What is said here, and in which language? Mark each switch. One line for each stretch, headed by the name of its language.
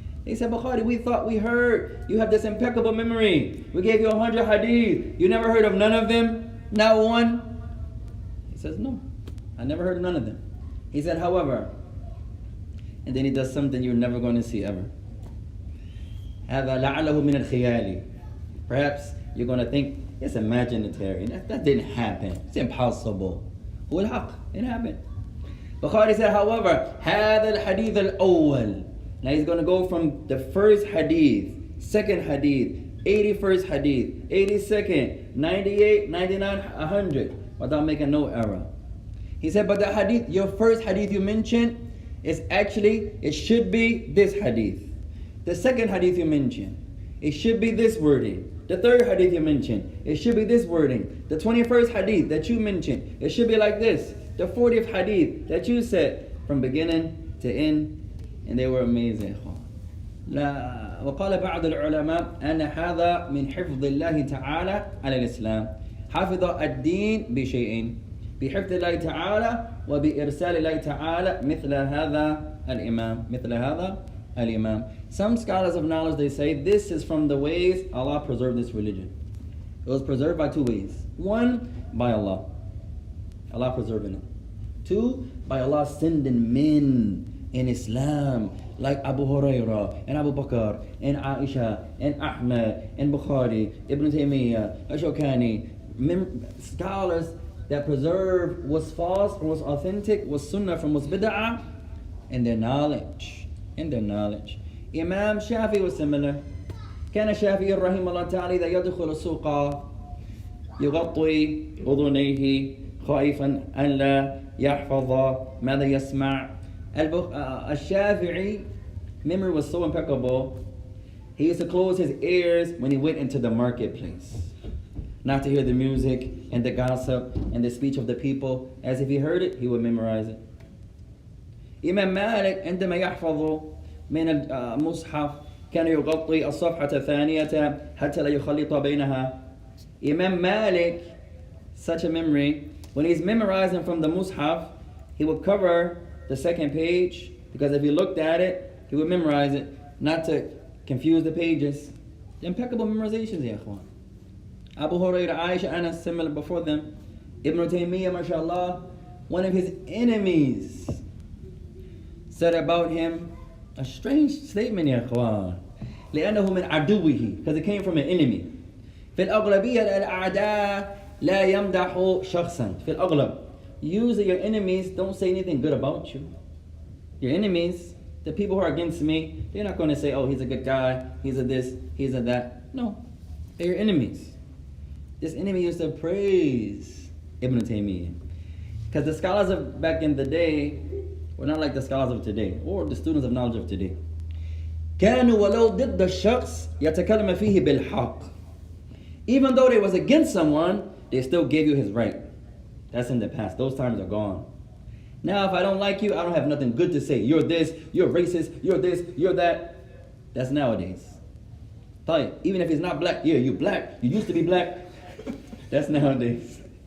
English: They said, Bukhari, we thought we heard you have this impeccable memory. We gave you 100 hadith. You never heard of none of them? Not one? He says, no, I never heard of none of them. He said, however, and then he does something you're never going to see ever.
Arabic: هذا لعله من الخيال.
English: Perhaps you're going to think it's imaginary. That didn't happen. It's impossible.
Arabic: هو الحق.
English: It happened. Bukhari said, however,
Arabic: هذا الحديث الأول.
English: Now he's going to go from the first hadith, second hadith, 81st hadith, 82nd, 98, 99, 100, without making no error. He said, but the hadith, your first hadith you mentioned, is actually, it should be this hadith. The second hadith you mentioned, it should be this wording. The third hadith you mentioned, it should be this wording. The 21st hadith that you mentioned, it should be like this. The 40th hadith that you said from beginning to end, and they were amazing.
Arabic: لا وقال بعض العلماء أن هذا من حفظ الله تعالى على الإسلام. حفظ الدين بشيئين، بحفظ الله تعالى وبإرسال الله تعالى مثل هذا الإمام، مثل هذا al-Imam.
English: Some scholars of knowledge, they say this is from the ways Allah preserved this religion. It was preserved by two ways. One, by Allah. Allah preserving it. Two, by Allah sending men in Islam like Abu Hurairah and Abu Bakr and Aisha and Ahmad and Bukhari, Ibn Taymiyyah, Ashokani, scholars that preserve what's false or what's authentic, what's sunnah from what's bid'ah, in their knowledge. In their knowledge. Imam Shafi was similar.
Arabic: كان الشافعي رحمه الله تعالى إذا يدخل السوق يغطي أذنيه خائفا أن لا يحفظ ماذا يسمع.
English: الشافعي memory was so impeccable. He used to close his ears when he went into the marketplace, not to hear the music and the gossip and the speech of the people. As if he heard it, he would memorize it.
Arabic: Imam Malik عندما يحفظ من المصحف كان يغطي الصفحة الثانية حتى لا يخلط بينها.
English: Imam Malik, such a memory, when he's memorizing from the mushaf, he would cover the second page, because if he looked at it, he would memorize it, not to confuse the pages. Impeccable memorizations, ya ikhwan. Abu Hurairah, Aisha, Anas, similar before them. Ibn Taymiyyah, mashallah, one of his enemies said about him a strange statement, ya ikhwan.
Arabic: لأنه من عدوه,
English: because it came from an enemy.
Arabic: في الأغلبية الأعداء لا يمدح شخصا. في الأغلب,
English: usually your enemies don't say anything good about you. Your enemies, the people who are against me, they're not going to say, oh, he's a good guy, he's a this, he's a that. No, they're your enemies. This enemy used to praise Ibn Taymiyyah, because the scholars of back in the day were not like the scholars of today, or the students of knowledge of today.
Arabic: كانوا ولو ضد الشخص يتكلم فيه بالحق.
English: Even though they was against someone, they still gave you his right. That's in the past. Those times are gone. Now, if I don't like you, I don't have nothing good to say. You're this, you're racist, you're this, you're that. That's nowadays. Even if he's not black, yeah, you black, you used to be black. That's nowadays.